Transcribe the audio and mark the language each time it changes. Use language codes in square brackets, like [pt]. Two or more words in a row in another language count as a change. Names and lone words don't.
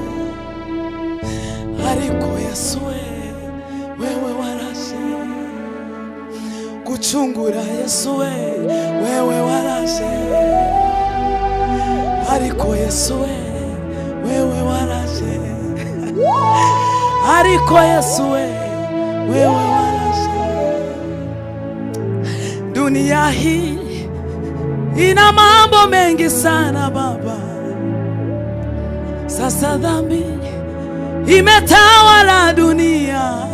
[rw] Ariko Yesu wewe waraje gucungura. Yesu wewe waraje, ariko Yesu wewe waraje, ariko Yesu wewe waraje. [sw] Dunia hii ina mambo mengi sana Baba, sasa dhambi imetawala dunia.